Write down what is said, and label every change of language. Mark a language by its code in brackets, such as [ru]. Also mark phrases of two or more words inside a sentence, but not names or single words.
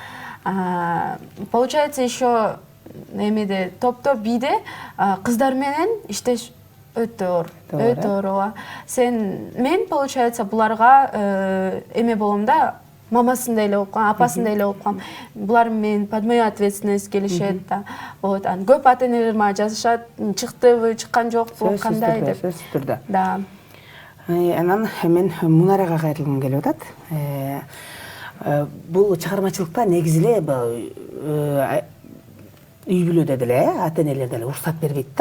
[ru] Получается еще [ky] эмеде топто бийде кыздар менен иштеш өтө оор. Өтө оор. Мен получается буларга эме болом да, мамасындай эле болуп калам, апасындай эле болуп калам. Булар менен [ru] под мою ответственность [ky] келишет да. Вот, көп ата-энелер мага жазышат, чыктыбы, чыккан жокпу, кандай деп. Сөзсүз түрдө. Да. Анан мен Мунарага кайрылгым келип атат. Бул чыгармачылыкта негизи эле үй бүлөдө деле ата-энелер деле уруксат бербейт да.